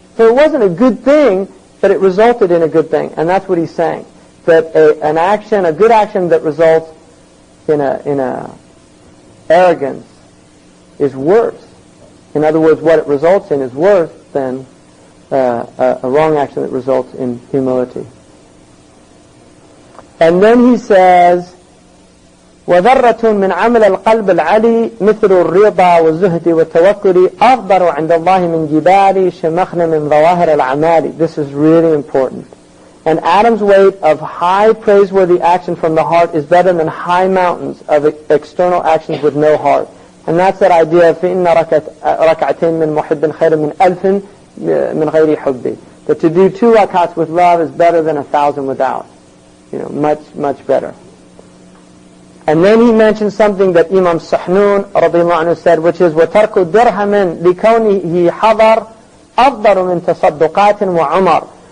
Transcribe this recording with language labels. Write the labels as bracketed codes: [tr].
[en] So it wasn't a good thing, but it resulted in a good thing. And that's what he's saying. That a good action that results in a arrogance is worse. In other words, what it results in is worse than a wrong action that results in humility. And then he says, [ar] وذرة من عمل القلب العلي مثل الرضا والزهد والتوكل أفضل عند الله من جبال شمخن من ظواهر الأعمال. [en] This is really important. An atom's weight of high praiseworthy action from the heart is better than high mountains of external actions with no heart. And that's that idea of [ar] فإن ركعتين من محب خير من ألف من غير حب. [en] That to do 2 rakats with love is better than 1,000 without. Much better. And then he mentions something that Imam Sahnun radiyallahu anhu said, which is [ar] وَتَرْكُ دِرْهَمٍ لِكَوْنِهِ حَضَرٍ أَفْضَلُ مِنْ تَصَدُّقَاتٍ وَعُمَرٍ.